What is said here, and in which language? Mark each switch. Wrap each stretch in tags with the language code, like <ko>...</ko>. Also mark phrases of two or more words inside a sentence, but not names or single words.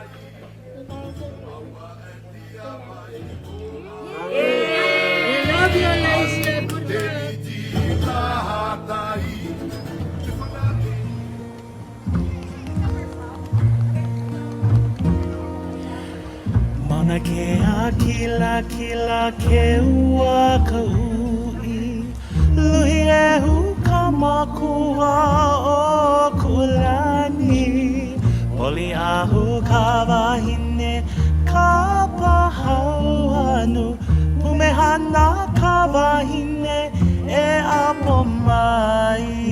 <en>You guys are great. We love you, Alicia. Good</en> <haw>Mana ke akila kila ke ua ka ui Luhi e hu ka makua o kulani Poli ahu ka wahine ka pahau anu Pumehana ka wahine e apo mai</haw>